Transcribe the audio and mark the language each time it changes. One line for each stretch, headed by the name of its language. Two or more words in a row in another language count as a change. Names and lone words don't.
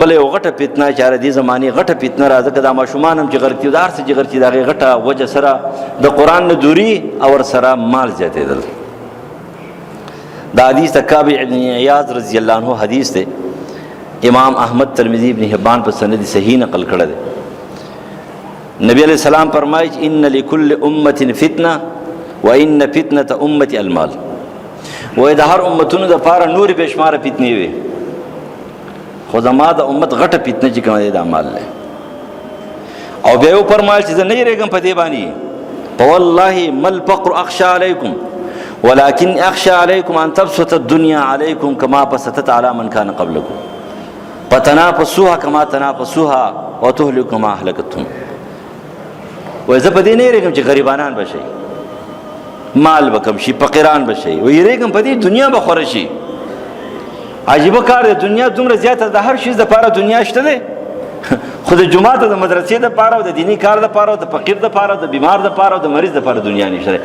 Pashto: خپل یو غټه فتنه چې اره دې زمانې غټه فتنه راځه که دا ماشومان هم چې غرقي د هر څه چې غرقي د هغې غټه وجه سره د قرآن نه دوري او ورسره مال زیاتېدل. دا حدیث د کعب ابن عیاض
Arabic: رضی الله عنه
Pashto: حدیث دی، امام احمد ترمذی ابن حبان په سند صحیح نقل کړی دی. نبی
Arabic: علیہ السلام
Pashto: فرمایي چې
Arabic: ان لكل امه فتنه وان فتنه امتي المال.
Pashto: وای د هر امتونو دپاره نورې بې شماره فتنې وي، خو زما د امت غټه فتنه چې کومه دی دا مال دی. او بیا یې وفرمایل چې زه نه یېرېږم په دې باندې،
Arabic: فوالله ما الفقر اخشى علیکم ولكن اخشى علیکم ان تبسط الدنيا علیکم کما بسطت علی من کان قبلکم فتنافسوها کما تنافسوها وتهلكوا کما اهلکتهم.
Pashto: وای زه په دې نه یېرېږم چې غریبانان به شي، مال به کم شي، فقیران به شي، و یېرېږم په دې دنیا به خوره شي. عجیبه کار دی، دنیا دومره زیاته د هر شي دپاره دنیا شته دی، خو د جومات او د مدرسې دپاره او د دیني کار دپاره او د فقیر دپاره او د بیمار دپاره او د مریض دپاره دنیا نشته دی.